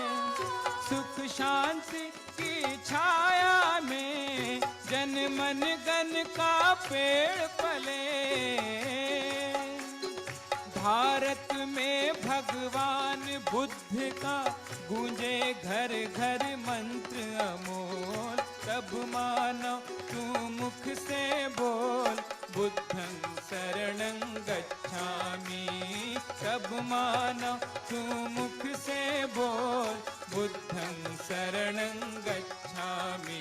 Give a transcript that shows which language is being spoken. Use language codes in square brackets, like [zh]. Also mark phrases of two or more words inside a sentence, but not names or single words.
[hi] सुख शांति की छाया में जन मन गन का पेड़ पले। भारत में भगवान बुद्ध का गूंजे घर घर मंत्र अमोल। तब मानो तू मुख से बोल, [pi] बुद्धं शरणं गच्छामि। [hi] तब मानो तू मुख से बोल, [pi] बुद्धं शरणं गच्छामि।